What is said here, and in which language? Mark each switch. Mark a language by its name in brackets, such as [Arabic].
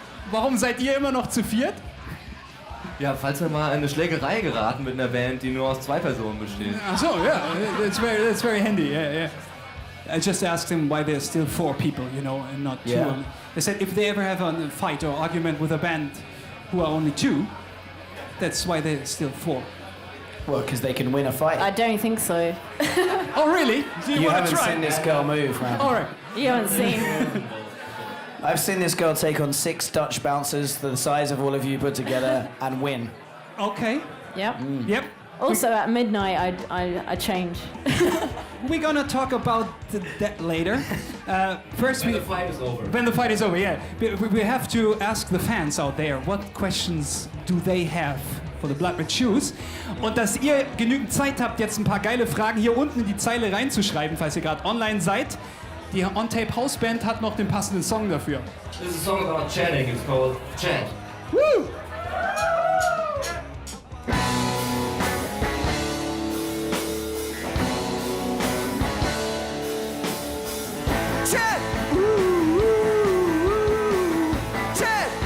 [German] Warum seid ihr immer noch zu viert? Ja, falls wir mal in eine Schlägerei geraten mit einer Band, die nur aus 2 Personen besteht. Ach so, [English] yeah, that's very handy. Yeah. I just asked him why there's still 4 people, you know, and not 2. Yeah. They said if they ever have a fight or argument with a band who are only 2, that's why there's still 4. Well, because they can win a fight. I don't think so. Oh, really? Do you You want to haven't try? seen this girl move, man. All right. You haven't seen. I've seen this girl take on 6 Dutch bouncers the size of all of you put together and win. Okay. Yep. Yep. Also at midnight, I change. We're gonna talk about that later. First, The fight is over. when the fight is over, yeah. We have to ask the fans out there, what questions do they have for the Blood Red Shoes? [German] Und dass ihr genügend Zeit habt, jetzt ein paar geile Fragen hier unten in die Zeile reinzuschreiben, falls ihr gerade online seid. Die On-Tape House Band hat noch den passenden Song dafür. [English] This is a song about chatting. It's called Chat. Woo! Chat! Ooh, ooh, ooh. Chat!